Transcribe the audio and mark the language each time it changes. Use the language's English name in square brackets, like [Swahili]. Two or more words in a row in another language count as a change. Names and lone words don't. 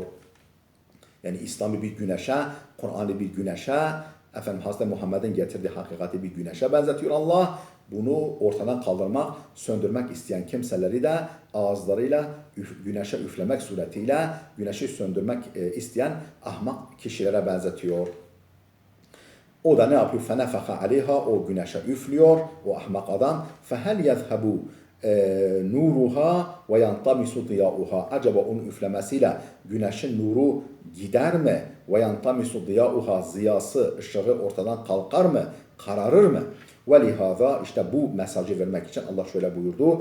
[Turkish] Yani İslam'ı bir güneşe, Kur'an'ı bir güneşe, Hazreti Muhammed'in getirdiği hakikati bir güneşe benzetiyor Allah. Bunu ortadan kaldırmak, söndürmek isteyen kimseleri de ağızlarıyla güneşe üflemek suretiyle güneşi söndürmek isteyen ahmak kişilere benzetiyor. O da ne yapıyor? [Arabic] فَنَفَخَ عَلَيْهَا [Turkish] O güneşe üflüyor, o ahmak adam. [Arabic] فَهَلْ يَذْهَبُ نورها وينطمس ضياؤها. [Turkish] Acaba onun üflemesiyle güneşin nuru gider mi? [Arabic] وينطمس ضياؤها, [Turkish] ziyası, ışığı ortadan kalkar mı? Kararır mı? [Arabic] ولهذا, [Turkish] işte bu mesajı vermek için Allah şöyle buyurdu.